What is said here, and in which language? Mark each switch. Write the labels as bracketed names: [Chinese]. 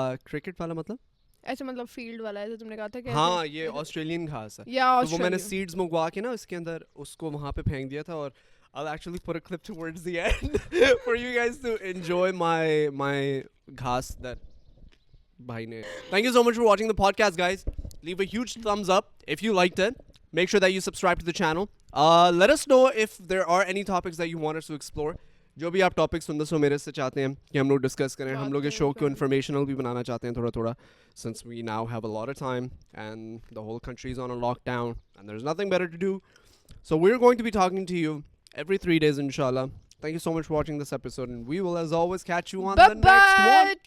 [Hindi] Cricket वाला मतलब ऐसे मतलब फील्ड वाला ऐसे तुमने कहा था कि हाँ ये ऑस्ट्रेलियन घास है. या तो वो मैंने सीड्स मंगवा के ना इसके अंदर उसको वहाँ पे फेंक दिया था. और [English] I'll actually put a clip towards the end for you guys to enjoy my [Hindi] घास [English] that bhai ne. Thank you so much for watching the podcast, guys. Leave a huge thumbs up if you liked it. Make sure that you subscribe to the channel. Let us know if there are any topics that you want us to explore. [Hindi] जो भी आप topics सुंदर सो मेरे से चाहते हैं कि हम लोग डिस्कस करें. हम लोग इस शो को इन्फॉर्मेशनल भी बनाना चाहते हैं थोड़ा थोड़ा, [English] since we now have a lot of time and the whole country is on a lockdown and there's nothing better to do. So we're going to be talking to you every 3 days, inshallah. Thank you so much for watching this episode, and we will, as always, catch you on the next one.